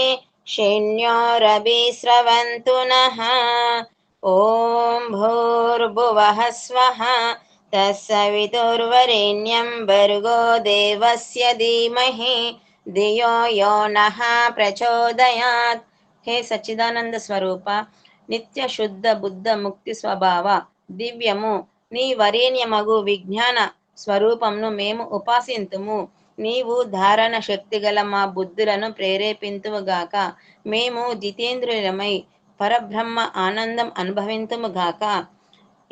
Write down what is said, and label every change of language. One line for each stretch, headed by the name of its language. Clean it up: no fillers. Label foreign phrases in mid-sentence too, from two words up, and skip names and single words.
Sanskrit: षण्योरभिस्रवन्तु नः ॐ भूर्भुवः स्वः तत्सवितुर्वरेण्यं भर्गो देवस्य धीमहि धियो यो नः प्रचोदयात् हे
Telugu: సచ్చిదానంద స్వరూప నిత్య శుద్ధ బుద్ధ ముక్తి స్వభావ దివ్యము నీ వరేణ్యమగు విజ్ఞాన స్వరూపంను మేము ఉపాసింతుము నీవు ధారణ శక్తి గల మా బుద్ధులను ప్రేరేపింతువుగాక మేము జితేంద్రులమై పరబ్రహ్మ ఆనందం అనుభవింతుముగాక ఏ